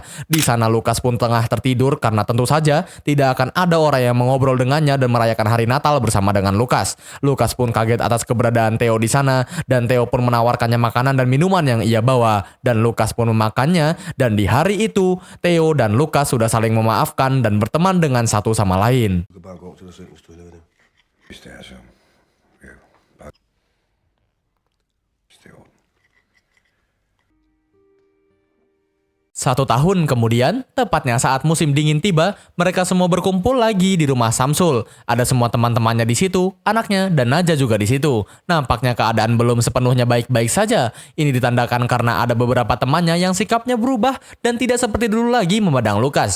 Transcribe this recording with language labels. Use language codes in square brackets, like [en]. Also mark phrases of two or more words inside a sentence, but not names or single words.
[id] Di sana Lukas pun tengah tertidur karena tentu saja tidak akan ada orang yang mengobrol dengannya dan merayakan hari Natal bersama dengan Lukas. Lukas pun kaget atas keberadaan Theo di sana dan Theo pun menawarkannya makanan dan minuman yang ia bawa dan Lukas pun memakannya, dan di hari itu Theo dan Lukas sudah saling memaafkan dan berteman dengan satu sama lain. [da] Du kan bare gå til dig selv, hvis du vil det. Hvis det er så. Ja, bare... Hvis det er ordentligt. [id] 1 tahun kemudian, tepatnya saat musim dingin tiba, mereka semua berkumpul lagi di rumah Samsul. Ada semua teman-temannya di situ, anaknya dan Naja juga di situ. Nampaknya keadaan belum sepenuhnya baik-baik saja. Ini ditandakan karena ada beberapa temannya yang sikapnya berubah dan tidak seperti dulu lagi memandang Lukas.